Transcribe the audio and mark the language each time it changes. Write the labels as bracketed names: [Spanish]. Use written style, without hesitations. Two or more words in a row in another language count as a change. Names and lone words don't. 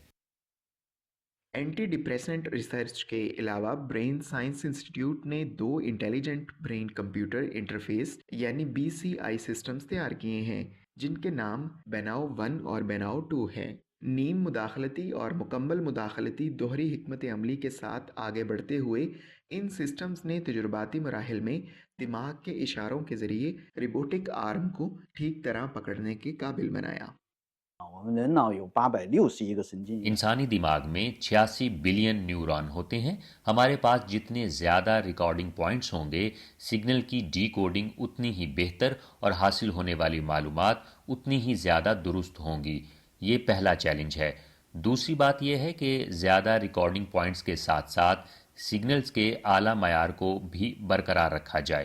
[English] anti depressant research [Urdu] کے علاوہ برین سائنس انسٹیٹیوٹ نے 2 [English] intelligent brain computer interface [Urdu] یعنی BCI سسٹمز تیار کیے ہیں، جن کے نام بیناؤ 1 اور بیناؤ 2 ہیں. نیم مداخلتی اور مکمل مداخلتی دوہری حکمت عملی کے ساتھ آگے بڑھتے ہوئے ان سسٹمز نے تجرباتی مراحل میں دماغ کے اشاروں کے ذریعے [English] robotic arm [Urdu] کو ٹھیک طرح پکڑنے کے قابل بنایا. [Chinese] 我们人脑有861个神经元 [Urdu] انسانی دماغ میں 86 بلین نیورون ہوتے ہیں. ہمارے پاس جتنے زیادہ [English] recording points [Urdu] ہوں گے، سگنل کی ڈیکوڈنگ اتنی ہی بہتر اور حاصل ہونے والی معلومات اتنی ہی زیادہ درست ہوں گی. یہ پہلا چیلنج ہے. دوسری بات یہ ہے کہ زیادہ [English] recording points [Urdu] کے ساتھ ساتھ سگنلز کے اعلیٰ معیار کو بھی برقرار رکھا جائے.